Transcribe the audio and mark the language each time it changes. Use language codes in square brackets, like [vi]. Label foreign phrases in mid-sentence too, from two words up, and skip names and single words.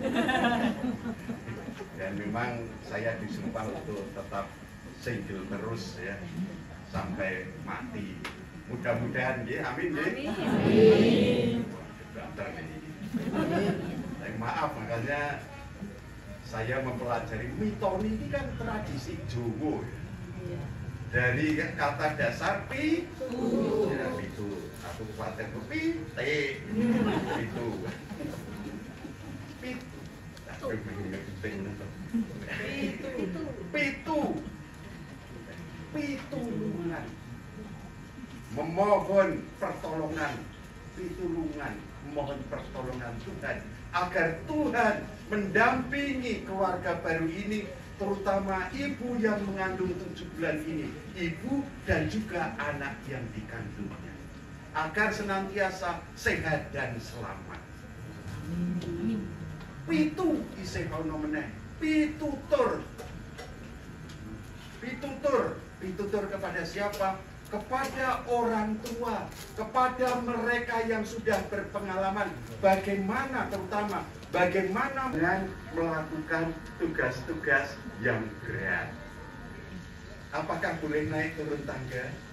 [id] Dan memang saya disumpah untuk tetap single terus ya sampai mati. Mudah-mudahan ya, amin ya. Amin. Maaf, makanya saya mempelajari mitoni ini kan tradisi Jawa. Dari kata dasar pitu, ya pitu, satu kuatir pitu, pitu, pitulungan, memohon pertolongan, pitulungan, memohon pertolongan Tuhan agar Tuhan mendampingi keluarga baru ini, terutama ibu yang mengandung 7 bulan ini, ibu dan juga anak yang dikandungnya, agar senantiasa sehat dan selamat. [jv] Pitu isih ana meneh, pitutur. [id] Pitutur kepada siapa? Kepada orang tua, kepada mereka yang sudah berpengalaman, bagaimana terutama bagaimana dengan melakukan tugas-tugas yang berat. Apakah boleh naik turun tangga?